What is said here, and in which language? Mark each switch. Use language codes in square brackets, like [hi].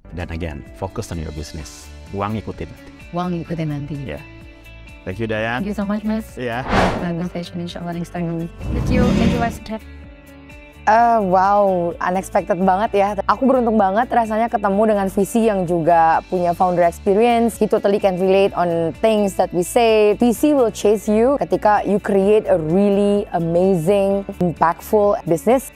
[en] Dan again, focus on your business. [id] Uang ikutin nanti. [en] Yeah. Thank you Dayan. Thank you so much Mas. Yeah. Conversation inshallah next time. Thank you Mas. [id] Wow, unexpected banget ya. Aku beruntung banget rasanya ketemu dengan VC yang juga punya founder experience. [en] He totally can relate on things that we say. VC will chase you ketika you create a really amazing, impactful business.